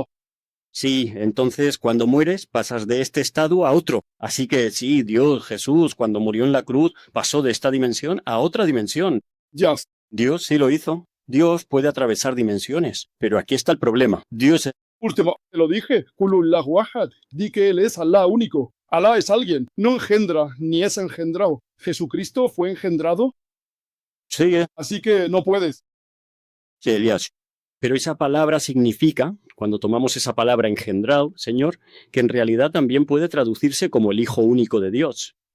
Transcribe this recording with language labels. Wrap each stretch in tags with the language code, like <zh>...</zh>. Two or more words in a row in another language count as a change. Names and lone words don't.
<es>Sí, entonces cuando mueres pasas de este estado a otro. Así que sí, Dios, Jesús, cuando murió en la cruz, pasó de esta dimensión a otra dimensión. Ya. Dios sí lo hizo. Dios puede atravesar dimensiones. Pero aquí está el problema. Dios... Último, te lo dije.</es> <ar>قل هو الله أحد.</ar> <es>Di que él es Alá único. Alá es alguien. No engendra, ni es engendrado. Jesucristo fue engendrado. Sí, Así que no puedes. sí, Elías. Pero esa palabra significa, cuando tomamos esa palabra engendrado, Señor, que en realidad también puede traducirse como el Hijo único de Dios.</es>